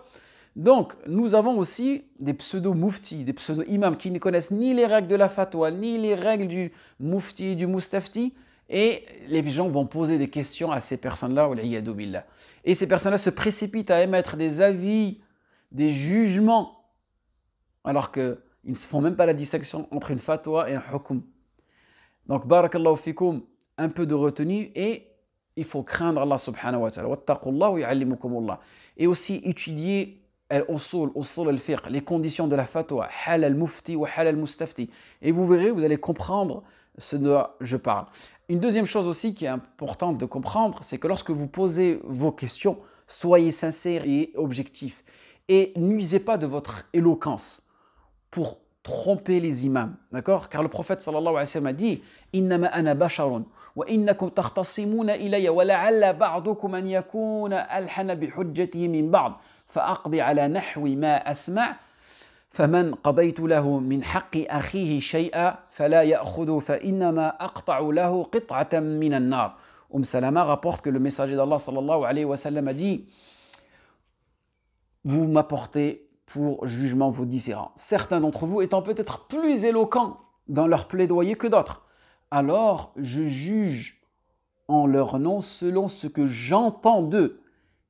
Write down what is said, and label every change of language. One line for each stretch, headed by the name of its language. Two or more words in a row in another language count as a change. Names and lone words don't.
French: Donc, nous avons aussi des pseudo-muftis, des pseudo-imams qui ne connaissent ni les règles de la fatwa, ni les règles du mufti, du mustafti, et les gens vont poser des questions à ces personnes-là, et ces personnes-là se précipitent à émettre des avis, des jugements, alors qu'ils ne font même pas la distinction entre une fatwa et un hukm. Donc,
Arabic: بارك الله فيكم,
French: un peu de retenue et il faut craindre Allah
Arabic: سبحانه وتعالى. واتقوا الله ويعلمكم الله.
French: Et aussi étudier
Arabic: الأصول الفقه,
French: les conditions de la fatwa,
Arabic: حال المفتي وحال المستفتي.
French: Et vous verrez, vous allez comprendre ce dont je parle. Une deuxième chose aussi qui est importante de comprendre, c'est que lorsque vous posez vos questions, soyez sincères et objectifs. Et n'usez pas de votre éloquence pour tromper les imams, d'accord? Car le prophète
Arabic: صلى الله عليه وسلم
French: a dit
Arabic: إنما أنا بشر وإنكم تختصمون إلي ولعل بعضكم أن يكون ألحن بحجته من بعض فأقضي على نحو ما أسمع' فمن قضيت له من حق أخيه شيئا فلا يأخذ فإنما أقطع له قطعة من النار.
French: Salama rapporte que le messager d'Allah
Arabic: صلى الله عليه وسلم
French: a dit vous m'apportez pour jugement vos différends. Certains d'entre vous étant peut-être plus éloquents dans leur plaidoyer que d'autres. Alors je juge en leur nom selon ce que j'entends d'eux.